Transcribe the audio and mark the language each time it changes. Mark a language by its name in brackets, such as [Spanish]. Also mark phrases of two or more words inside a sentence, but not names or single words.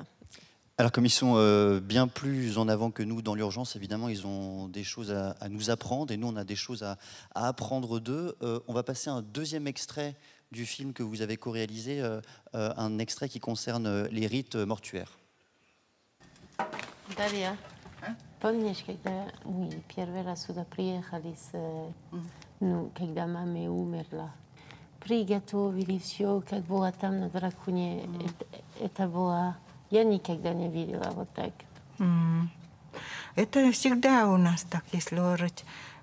[French] Alors comme ils sont bien plus en avant que nous dans l'urgence, évidemment, ils ont des choses à nous apprendre et nous, on a des choses à apprendre d'eux. On va passer un deuxième extrait du film que vous avez co-réalisé, un extrait qui concerne les rites mortuaires. [Russian] Daria, помнишь, когда мы первый раз сюда приехали, когда мама умерла, приготовили все, как было там на драконе, это было... Я никогда не видела вот так. Это всегда у нас так, если говорить.